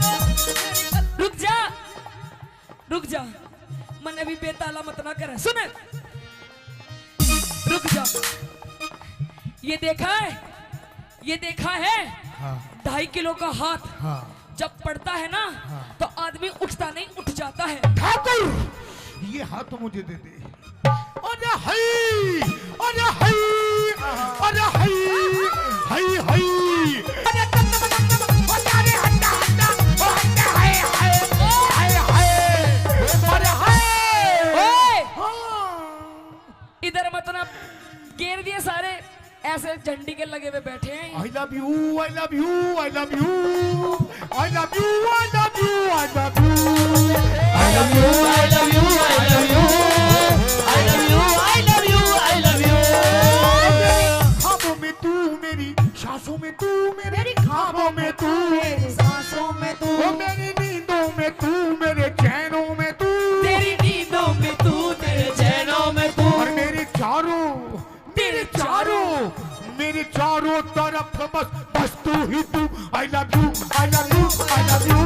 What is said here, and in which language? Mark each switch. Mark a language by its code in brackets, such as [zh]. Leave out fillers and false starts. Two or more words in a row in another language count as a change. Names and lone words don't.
[hi] रुक जा मन अभी बेताला मत ना करे। सुन रुक जा। ये देखा है हाँ 2.5 किलो का हाथ हाँ जब पड़ता है ना तो आदमी उठता नहीं उठ जाता है। ठाकुर ये हाथ तो मुझे दे दे। अरे हई अरे हई अरे हई हई हई अरे अरे हट्टा हट्टा ओ हट्टा हाय हाय हाय हाय अरे हाय ओए इधर मत ना घेर दिए सारे ऐसे झंडी के लगे हुए बैठे हैं। [en] I love you I love you I love you I love you I love you I love you I love you I love you I love you I love you I love you I love you। [hi] ख्वाबों में तू मेरी सांसों में तू मेरी ख्वाबों में तू मेरी सांसों में तू मेरी नींदों में तू मेरे चैनों में तू तेरी नींदों में तू तेरे चैनों में तू और मेरे चारों तरफ बस तू ही तू। [en] I love you I love you I love you